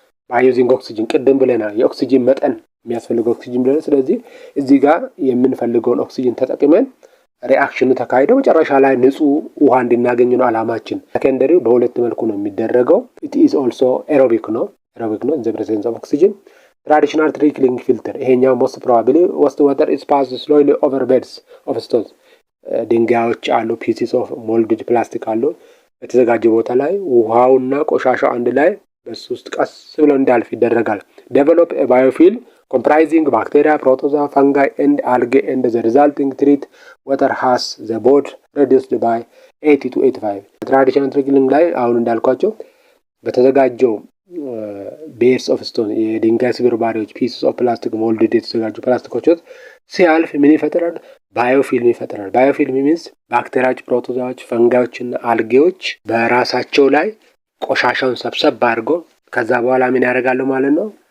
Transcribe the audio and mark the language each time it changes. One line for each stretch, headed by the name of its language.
English: by using oxygen፣
Amharic: ቅድም ብለናል የኦክሲጅን መጠን የሚያስፈልገው ኦክሲጅን ብለናል። ስለዚህ እዚህ ጋር የምንፈልገውን ኦክሲጅን ተጠቅመን ሪአክሽኑ ተካሂዶ መጨረሻ ላይ ንጹህ ውሃ እንድናገኝ ነው አላማችን። ሰከንደሪው በሁለት መልኩ ነው የሚደረገው።
English: it is also aerobic
Amharic: ነው
English: in the presence of oxygen። traditional trickling filter ይሄኛው most probably waste water is passed slowly over beds of stones።
Amharic: ድንጋዮች አሉ፣
English: pieces of molded plastic
Amharic: አሉ። በተዘጋጀ ቦታ ላይ ውሃውና ቆሻሻው አንድ ላይ በሱ ውስጥ ቀስ ብሎ እንዳልፍ ይደረጋል።
English: develop a biofilm comprising bacteria, protozoa, fungi and algae, and the resulting treat water has the board reduced by 80 to 85.
Amharic: ትራዲሽናል ትሪክሊንግ ላይ አሁን እንዳልኳቸው በተዘጋጀው ቤርስ ኦፍ ስቶን የድንጋይ ስብርባሪዎች ፒስስ ኦፍ ፕላስቲክ ሞልድድ የተዘጋጁ ፕላስቲኮች ሲያልፍ ምን ይፈጥራል? ባዮፊልም ይፈጥራል። ባዮፊልም ሚንስ ባክቴሪያዎች፣ ፕሮቶዛዎች፣ ፈንጋዮችና አልጌዎች በራሳቸው ላይ ቆሻሻውን ሰብሰብ አድርጎ ከዛ በኋላ ምን ያደርጋሉ ማለት ነው?